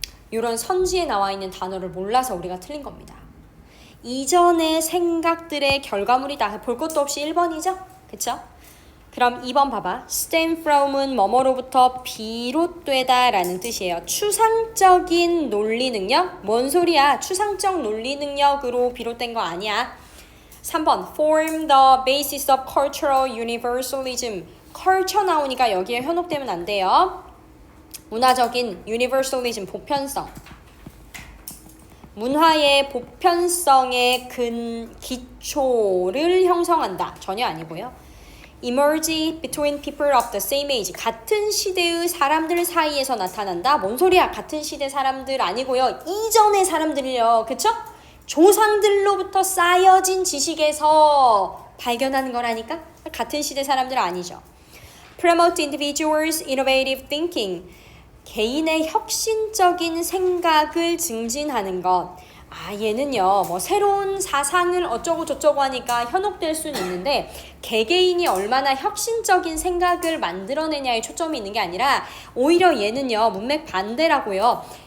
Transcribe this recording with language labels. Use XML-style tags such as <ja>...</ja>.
<ko>이런 선지에 나와 있는 단어를 몰라서 우리가 틀린 겁니다. 이전의 생각들의 결과물이다. 볼 것도 없이 1번이죠? 그쵸? 그럼 2번 봐봐. stem from은 뭐뭐로부터 비롯되다 라는 뜻이에요. 추상적인 논리 능력? 뭔 소리야? 추상적 논리 능력으로 비롯된 거 아니야.</ko> <en>3번 form the basis of cultural universalism.</en> <ko>culture 나오니까 여기에 현혹되면 안 돼요. 문화적인 universalism, 보편성. 문화의 보편성의 기초를 형성한다. 전혀 아니고요.</ko> <en>emerge between people of the same age.</en> <ko>같은 시대의 사람들 사이에서 나타난다. 뭔 소리야? 같은 시대 사람들 아니고요. 이전의 사람들이요. 그쵸? 조상들로부터 쌓여진 지식에서 발견하는 거라니까? 같은 시대 사람들 아니죠.</ko> <en>promote individuals' innovative thinking.</en> <ko>개인의 혁신적인 생각을 증진하는 것. 얘는요, 뭐 새로운 사상을 어쩌고 저쩌고 하니까 현혹될 수는 있는데 개개인이 얼마나 혁신적인 생각을 만들어내냐에 초점이 있는 게 아니라 오히려 얘는요, 문맥 반대라고요.</ko>